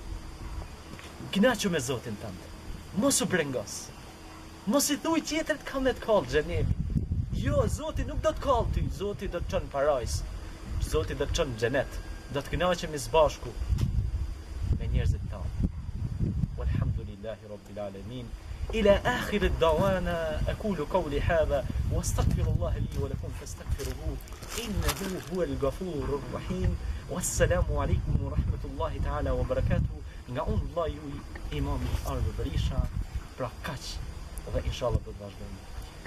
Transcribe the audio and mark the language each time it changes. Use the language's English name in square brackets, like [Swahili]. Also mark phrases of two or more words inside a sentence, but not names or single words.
[Albanian] Kënaqu me Zotin tënd. Mos u brengos. Mos i thuj tjetrit ka me të kallë xhenemi. Jo, Zoti nuk do të kallë ty, Zoti do të çon parajs. Zoti do të çon xhenet. Do të kënaqemi së bashku me njerëzit tanë. [Arabic] والحمد لله رب العالمين. إلى آخر الدعوانا أقول قولي هذا واستغفر الله لي ولكم فاستغفروه إنه هو الغفور الرحيم والسلام عليكم ورحمة الله تعالى وبركاته [Albanian] nga unë vllai juaj Imam Ardo Berisha pra kaq dhe inshallah do të vazhdojmë